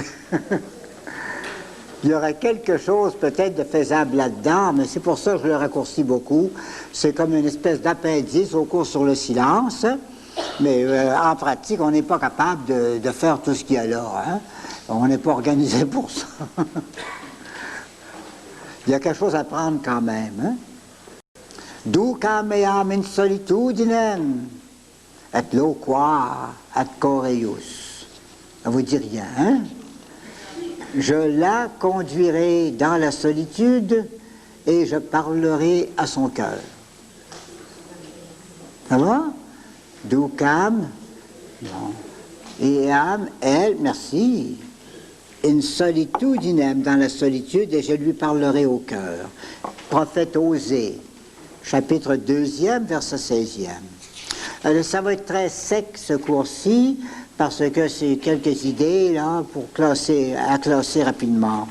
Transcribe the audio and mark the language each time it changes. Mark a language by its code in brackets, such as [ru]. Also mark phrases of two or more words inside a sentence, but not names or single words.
[fr] Il y aurait quelque chose peut-être de faisable là-dedans, mais c'est pour ça que je le raccourcis beaucoup. C'est comme une espèce d'appendice au cours sur le silence, mais en pratique, on n'est pas capable de faire tout ce qu'il y a là. Hein? On n'est pas organisé pour ça. Il y a quelque chose à prendre quand même. Hein? [la] Ducam eam in solitudinem, et loquar ad coreius. [fr] Ça vous dit rien, hein? Je la conduirai dans la solitude et je parlerai à son cœur. Ça va? Ducam, non. Eam, elle, merci. [la] In solitudinem, [fr] dans la solitude, et je lui parlerai au cœur. Prophète Osée, chapitre 2e, verset 16e. Ça va être très sec ce cours-ci, parce que c'est quelques idées, là, pour classer rapidement.